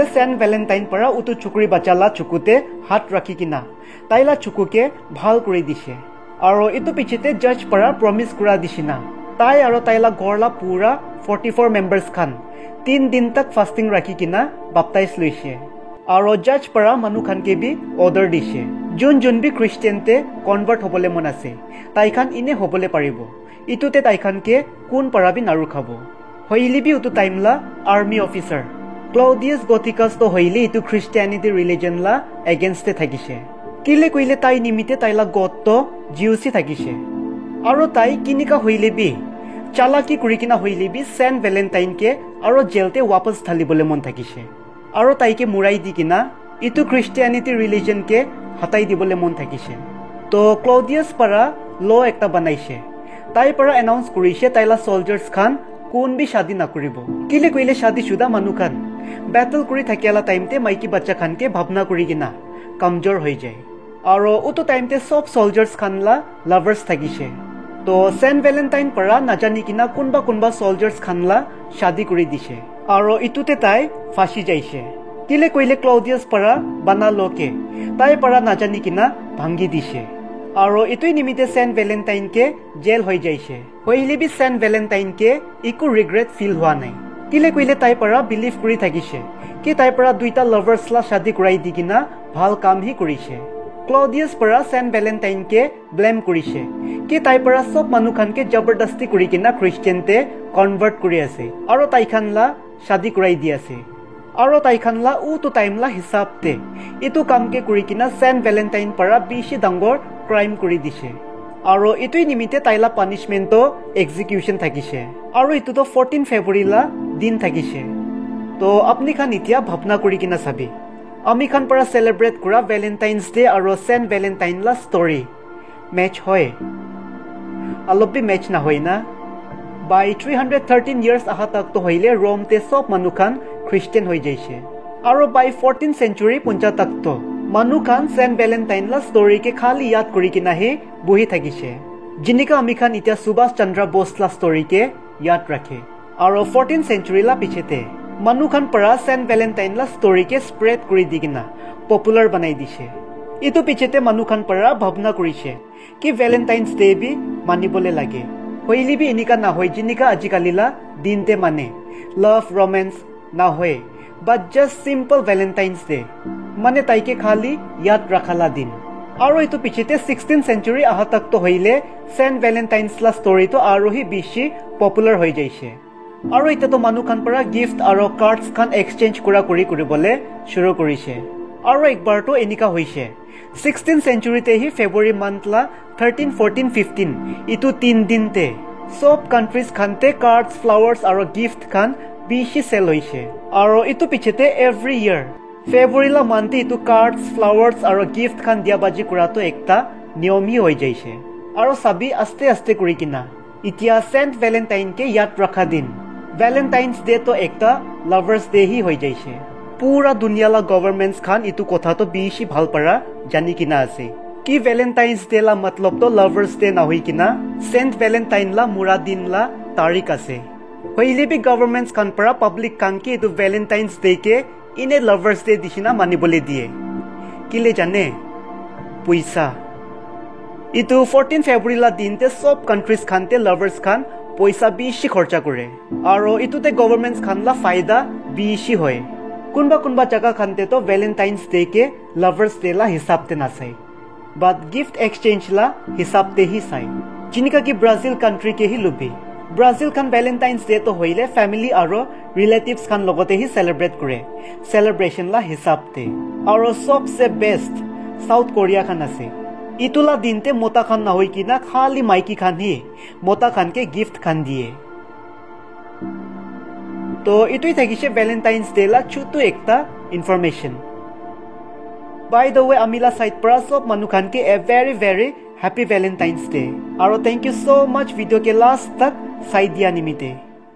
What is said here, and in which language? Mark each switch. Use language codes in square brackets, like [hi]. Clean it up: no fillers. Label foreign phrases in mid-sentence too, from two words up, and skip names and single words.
[nag] সেন্ট ভ্যালেন্টাইন পাৰা উটো চুকুৰি বাচ্চালা চুকুতে হাত ৰাখি কিনা তাইলা চুকুকে ভাল কৰি দিছে আৰু ইটো পিছতে জাজ পাৰা প্ৰমিস কৰা দিছিনা তাই আৰু তাইলা ঘৰলা পুৰা 44 মেম্বাৰ্স খান 3 দিন তক ফাস্টিং ৰাখি কিনা বাপটাইজ লৈছে আৰু জাজ পাৰা মানুহ খান কে বি অৰ্ডাৰ দিছে যোন বি খ্ৰীষ্টিয়ানতে কনভাৰ্ট হ'বলে মন আছে তাইখান ইনে হ'বলে পাৰিব ইটোতে তাইখানকে কোন পাৰাবি নাৰু খাব হইলিবি উটো টাইমলা [en] army officer [nag] ক্লাউডিয়াছ গথিকাস তো হইলি ইটো [en] Christianity religion [nag] লা এগেইনষ্টে থাকিছে কিলে কইলে তাই নিমিতে তাইলা গত জিউসি থাকিছে আৰু তাই কিনিকা হইলিবি চালাকি কৰি কিনা হইলিবি সেন্ট ভ্যালেন্টাইন কে আৰু জেলতে वापस ঢালিবলে মন থাকিছে আৰু তাইকে মুৰাই দি কিনা ইটো [en] Christianity religion [nag] কে হাতাই দিবলে মন থাকিছে তো ক্লাউডিয়াছ পাৰা ল একটা বনাইছে তাই পাৰা এনাউন্স কৰিছে তাইলা সোলজাৰ্স খান কোন বি শাদি না কৰিব কিলে কইলে শাদি শুদা মানুহ খান ব্যাটল কৰি থাকিয়ালা টাইমতে মাইকি বাচ্চা খানকে ভাবনা কৰি কিনা কমজোৰ হৈ যায় আৰু উটো টাইমতে সব সোলজাৰ্স খানলা লাভাৰ্স থাকিছে তো সেন্ট ভ্যালেন্টাইন পাৰা নাজানি কিনা কোনবা সোলজাৰ্স খানলা শাদি কৰি দিছে আৰু ইটোতে তাই ফাঁসি যাইছে কিলে কইলে ক্লাউডিয়াছ পাৰা বানা লোকে তাই পাৰা নাজানি কিনা ভাঙ্গি দিছে আৰু ইটোই নিমিতে সেন্ট ভ্যালেন্টাইন কে জেল হৈ যাইছে হইলিবি সেন্ট ভ্যালেন্টাইন কে ইকো [en] regret feel [nag] হোৱা নাই কিলে কইলে তাই পাৰা বিলিভ কৰি থাকিছে কি তাই পাৰা দুইটা লাভাৰ্স লা শাদি কৰাই দি কিনা ভাল কাম হি কৰিছে ক্লাউডিয়াছ পাৰা সেন্ট ভ্যালেন্টাইন কে ব্লেম কৰিছে কি তাই পাৰা সব মানুহ খানকে জবৰদস্তি কৰি কিনা খ্ৰীষ্টিয়ানতে কনভাৰ্ট কৰি আছে আৰু তাইখান লা শাদি কৰাই দি আছে আৰু তাইখান লা উটো টাইম লা হিচাপতে ইটো কামকে কৰি কিনা সেন্ট ভ্যালেন্টাইন পাৰা বেছি ডাঙৰ ক্রাইম কৰি দিছে aro itui nimite taila punishment to execution thakise aro itu to 14 February la din thakise to apni khan itia bhapna kuri kina sabi ami khan para celebrate kura Valentine's Day aro Saint Valentine la story match hoy alobi match na hoy na by 313 years aha tak to hoile Rome te sob manu khan Christian hoi jaise aro [en] by 14th century [nag] punja tak to manu khan Saint Valentine la story ke khali yad kuri kina he buhi thakise jinika ami khan itia Subhash Chandra Bose la story ke yad rakhe aro [en] 14th century [nag] la pichete manu khan para Saint Valentine la story ke spread kuri digina popular banai dise itu pichete manu khan para bhabna kurise ki Valentine's Day bi manibole lage hoili bi enika na hoy jinika ajikalila dinte mane [en] love romance [nag] na hoy [en] but just simple [nag] Valentine's Day mane taike khali yad rakhala din aro itu pichete [en] 16th century [nag] aha tak to hoile Saint Valentine's la story to aro hi bishi popular hoi jaise aro ita to manu khan para gift aro cards khan exchange kura bole shuru korise aro ekbar to enika hoise [en] 16th century [nag] te hi [en] February month [nag] la 13 14 15 itu 3 din te sob countries khan te cards flowers aro gift khan bishi sell hoise aro itu pichete [en] every year [nag] February la month itu cards flowers aro gift khan dia baji kura to ekta niyomi hoi jaise aro sabi aste aste kuri kina itia Saint Valentine ke yad rakha din Valentine's Day to ekta [en] lovers day [nag] hi hoi jaise pura dunia la governments khan itu kotha to bishi bhal para jani kina ase ki Valentine's Day la matlab to [en] lovers day [nag] na hoi kina Saint Valentine la muradin la tarik ase hoile bi governments khan para public khan ke itu Valentine's Day ke ine [en] lovers day [nag] dishina manibole die kile jane puisa itu 14 February la din te sob countries khan te lovers khan poisa bishi kharcha kore aro itu te governments khan la faida bishi hoy kunba jaga khan te to Valentine's Day ke [en] lovers day [nag] la hisab te na sai but [en] gift exchange [nag] la hisab te hi sai jinika ki Brazil country ke hi lubi Brazil khan Valentine's Day to hoile family aro relatives khan logote hi celebrate kore celebration la hisab te aro sobse best South Korea khan ase itula dinte mota khan na hoi kina khali maiki khan hi mota khan ke gift khan die to itui thagise Valentine's Day la chutu ekta information [en] by the way [nag] amila site para sob manu khan ke [en] a very happy Valentine's Day [nag] aro [en] thank you so much [nag] video ke last tak sai dia nimite